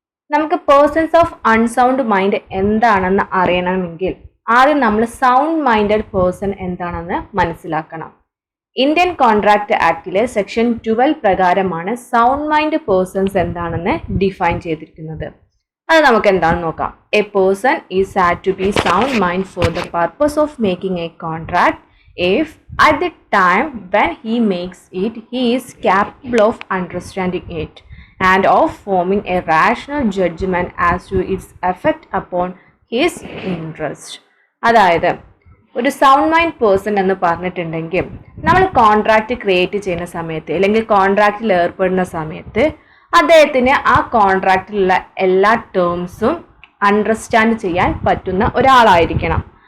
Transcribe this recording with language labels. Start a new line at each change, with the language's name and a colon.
Malayalam: നമുക്ക് persons of unsound mind എന്താണെന്ന് അറിയണമെങ്കിൽ ആദ്യം നമ്മൾ സൗണ്ട് മൈൻഡഡ് പേഴ്സൺ എന്താണെന്ന് മനസ്സിലാക്കണം. ഇന്ത്യൻ കോൺട്രാക്ട് ആക്ടിലെ സെക്ഷൻ 12 പ്രകാരമാണ് സൗണ്ട് മൈൻഡ് പേഴ്സൺസ് എന്താണെന്ന് ഡിഫൈൻ ചെയ്തിരിക്കുന്നത്. അത് നമുക്ക് എന്താണെന്ന് നോക്കാം.
English: A person is said to be sound mind for the purpose of making a contract if at the time when he makes it he is capable of understanding it and of forming a rational judgment as to its effect upon his interest.
Malayalam: അതായത് ഒരു sound mind person എന്ന് പറഞ്ഞിട്ടുണ്ടെങ്കിൽ നമ്മൾ contract create ചെയ്യുന്ന സമയത്ത് അല്ലെങ്കിൽ കോൺട്രാക്റ്റിൽ ഏർപ്പെടുന്ന സമയത്ത് അദ്ദേഹത്തിന് ആ കോൺട്രാക്റ്റിലുള്ള എല്ലാ ടേംസും അണ്ടർസ്റ്റാൻഡ് ചെയ്യാൻ പറ്റുന്ന ഒരാളായിരിക്കണം.